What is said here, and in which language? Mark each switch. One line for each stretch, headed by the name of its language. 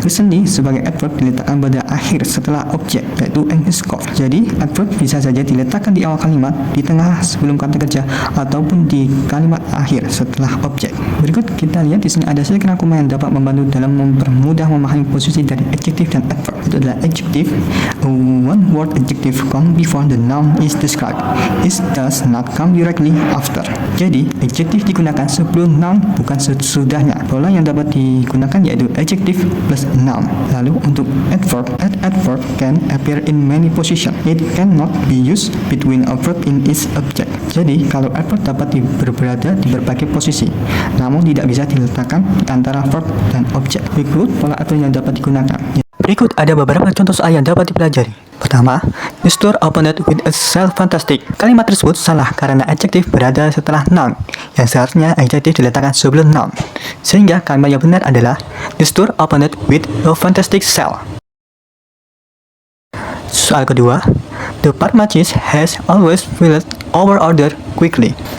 Indonesian: Recently sebagai adverb diletakkan pada akhir setelah objek yaitu English course. Jadi adverb bisa saja diletakkan di awal kalimat, di tengah sebelum kata kerja, ataupun di kalimat akhir setelah objek. Berikut kita lihat di sini ada sedikit rangkuman yang dapat membantu dalam mempermudah memahami posisi dari adjective dan adverb. Itu adalah adjective.
English: One word adjective come before the noun is described. It does not come directly after.
Indonesian: Jadi adjective digunakan sebelum noun, bukan sesudahnya. Pola yang dapat digunakan yaitu adjective plus noun. Lalu untuk adverb,
English: adverb can appear in many positions. It cannot be used between a verb in its object.
Indonesian: Jadi kalau adverb dapat berada di berbagai posisi, namun tidak bisa diletakkan di antara verb dan objek. Berikut pola adverb yang dapat digunakan. Berikut ada beberapa contoh soal yang dapat dipelajari. Pertama,
English: the store opened with a sale fantastic.
Indonesian: Kalimat tersebut salah karena adjektif berada setelah noun, yang seharusnya adjektif diletakkan sebelum noun. Sehingga kalimat yang benar adalah
English: the store opened with a fantastic sale.
Indonesian: Soal kedua,
English: the pharmacist has always filled our order quickly.